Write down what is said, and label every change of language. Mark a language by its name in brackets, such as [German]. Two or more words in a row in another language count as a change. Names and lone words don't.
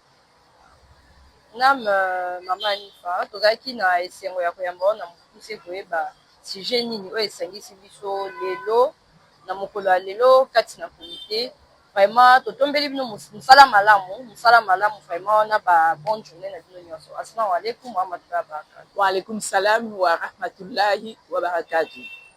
[Lingala] nam mama Nifa tozalaki na esengo ya koyamba wana mokuse koyeba sujet nini oyo esangisi biso lelo na mokolo ya lelo kati na komite vraiment totombeli bino mosala malamu vraiment na ba [French] bonne journée [Lingala] na bino nyonso [Arabic] السلام عليكم ورحمة الله وبركاته. وعليكم السلام ورحمة الله وبركاته.